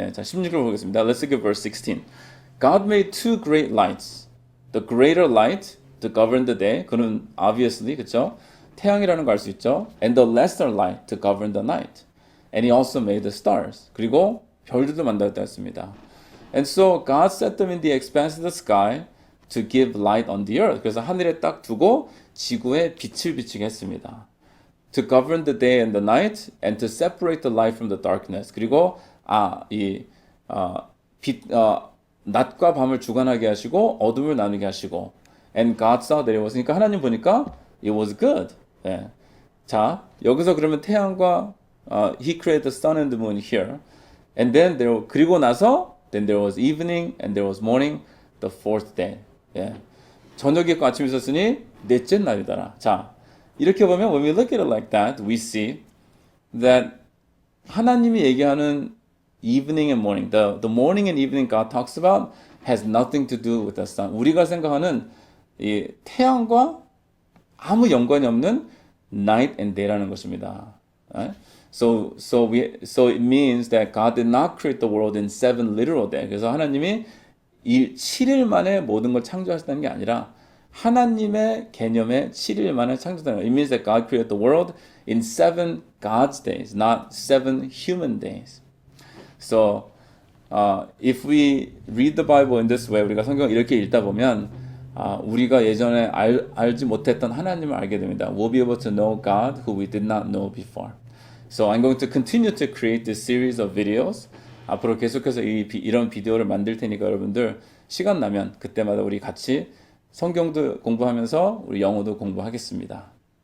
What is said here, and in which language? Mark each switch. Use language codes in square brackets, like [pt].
[ko] 자, 16절 보겠습니다. [en] Let's look at verse 16. God made two great lights. The greater light to govern the day. [ko] 그는 obviously, 그렇죠? 태양이라는 걸 알 수 있죠. [en] And the lesser light to govern the night. And he also made the stars. [ko] 그리고 별들도 만들었다 했습니다. [en] And so God set them in the expanse of the sky to give light on the earth. [ko] 그래서 하늘에 딱 두고 지구에 빛을 비치게 했습니다. [en] To govern the day and the night and to separate the light from the darkness. [ko] 그리고 낮과 밤을 주관하게 하시고 어둠을 나누게 하시고. [en] And God saw that it was. [ko] 그러니까 하나님 보니까 [en] it was good. [ko] 자, 여기서 그러면 태양과 [en] He created the sun and the moon here. And then [ko] 그리고 나서 [en] then there was evening and there was morning, the fourth day. [ko] 저녁이 있고 아침이 있었으니 넷째 날이더라. 자, 이렇게 보면 [en] when we look at it like that, we see that [ko] 하나님이 얘기하는 [en] evening and morning, the morning and evening God talks about has nothing to do with the sun. [ko] 우리가 생각하는 이 태양과 아무 연관이 없는 night and day라는 것입니다. [en] Right? So it means that God did not create the world in 7 literal days. [ko] 그래서 하나님이 이 7일 만에 모든 걸 창조하셨다는 게 아니라 하나님의 개념에 7일 만에 창조했다는 거예요. [en] It means that God created the world in 7 God's days, not 7 human days. So if we read the Bible in this way, [ko] 우리가 성경을 이렇게 읽다 보면 우리가 예전에 알지 못했던 하나님을 알게 됩니다. [en] We'll be able to know God who we did not know before. So I'm going to continue to create this series of videos. [ko] 앞으로 계속해서 이런 비디오를 만들 테니까 여러분들 시간 나면 그때마다 우리 같이 성경도 공부하면서 우리 영어도 공부하겠습니다.